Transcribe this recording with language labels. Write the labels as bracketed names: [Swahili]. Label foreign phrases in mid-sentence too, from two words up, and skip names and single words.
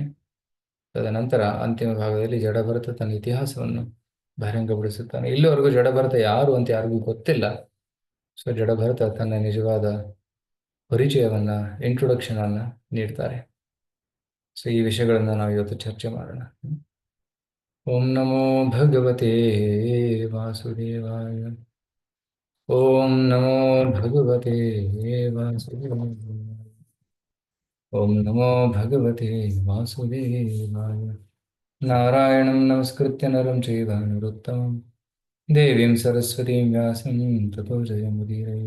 [Kannada] ತದನಂತರ ಅಂತಿಮ ಭಾಗದಲ್ಲಿ ಜಡಭರತ ತನ್ನ ಇತಿಹಾಸವನ್ನು ಬಹಿರಂಗಪಡಿಸುತ್ತಾನೆ. ಇಲ್ಲಿವರೆಗೂ ಜಡಭರತ ಯಾರು ಅಂತ ಯಾರಿಗೂ ಗೊತ್ತಿಲ್ಲ. ಸೊ ಜಡಭರತ ತನ್ನ ನಿಜವಾದ ಪರಿಚಯವನ್ನ, ಇಂಟ್ರೊಡಕ್ಷನ್ ಅನ್ನ ನೀಡ್ತಾರೆ. ಸೊ ಈ ವಿಷಯಗಳನ್ನ ನಾವು ಇವತ್ತು ಚರ್ಚೆ ಮಾಡೋಣ. [Sanskrit] ಓಂ ನಮೋ ಭಗವತೆ ವಾಸುದೇವಾಯ. ಓಂ ನಮೋ ಭಗವತೆ ವಾಸುದೇವಾಯ. ಓಂ ನಮೋ ಭಗವತೆ ವಾಸುದೇವಾಯ. ನಾರಾಯಣಂ ನಮಸ್ಕೃತ್ಯ ನರಂ ಚೈವ ನರೋತ್ತಮಂ देवीं सरस्वतीं व्यासं ततो जयमुदीरये।